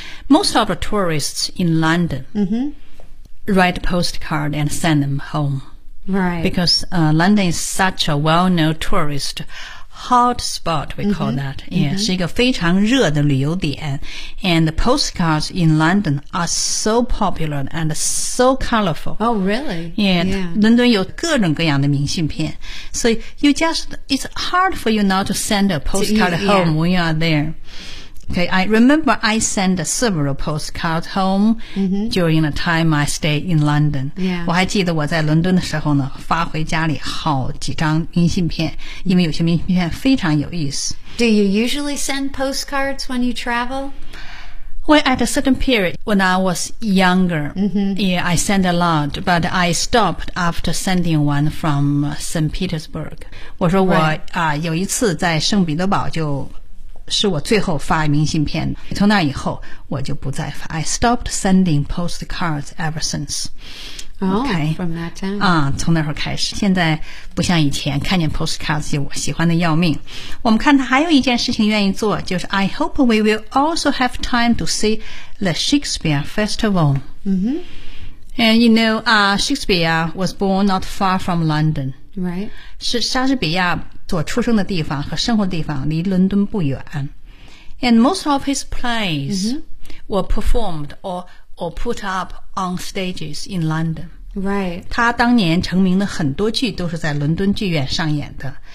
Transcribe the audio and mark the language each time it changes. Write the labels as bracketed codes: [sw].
[en] Most of the tourists in London write a postcard and send them home. Right. Because London is such a well-known tourist hot spot, we call that. [zh] Yeah, 是一个非常热的旅游点。 [en] And the postcards in London are so popular and so colorful. Oh, really? Yeah. [zh] 伦敦有各种各样的明信片。 [en] So you just, it's hard for you not to send a postcard home when you are there. Okay, I remember I sent several postcards home during the time I stayed in London. Yeah. [zh] 我还记得我在伦敦的时候呢，发回家里好几张明信片，因为有些明信片非常有意思。 [en] Do you usually send postcards when you travel? Well, at a certain period, when I was younger, yeah, I sent a lot, but I stopped after sending one from St. Petersburg. [zh] 我说我、right. 啊，有一次在圣彼得堡就是我最后发明信片，从那以后我就不再发。 [en] I stopped sending postcards ever since. Okay, from that time. [zh] 从那时候开始，现在不像以前，看见 postcards 就我喜欢的要命。我们看他还有一件事情愿意做，就是 [en] I hope we will also have time to see the Shakespeare Festival. And you know, Shakespeare was born not far from London. Right. [zh] 是莎士比亚所出生的地方和生活的地方离伦敦不远。 [en] And most of his plays were performed or put up on stages in London. Right. [zh] 他当年成名的很多剧都是在伦敦剧院上演的。